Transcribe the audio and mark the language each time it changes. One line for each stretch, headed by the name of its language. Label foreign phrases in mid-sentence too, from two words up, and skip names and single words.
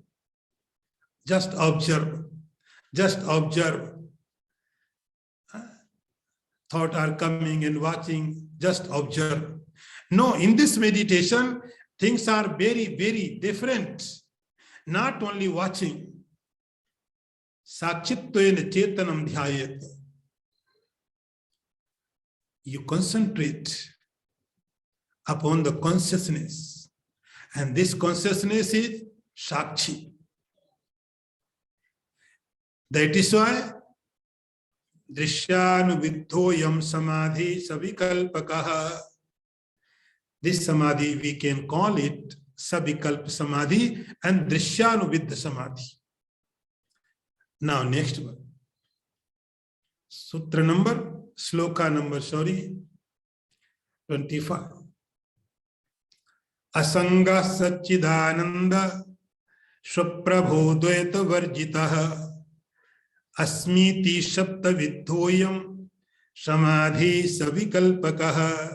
English: Just observe. Just observe. Thoughts are coming and watching. Just observe. No, in this meditation, things are very, very different. Not only watching.
Sanskrit: Sakshittvena chetanam dhyayet.
English: You concentrate upon the consciousness. And this consciousness is Sakshi. That is why
Sanskrit: Drishyanuvidhoyam samadhi savikalpakaha.
English: This samadhi, we can call it
Sanskrit: Savikalp samadhi
English: and
Sanskrit: Drishyanuvidha samadhi.
English: Now next one. Sutra number, sloka number, 25.
Sanskrit: Asanga Satchidananda Swaprabho Dvaita Varjitaha Asmiti Shabda Vidhoyam Samadhi Savikalpakaha.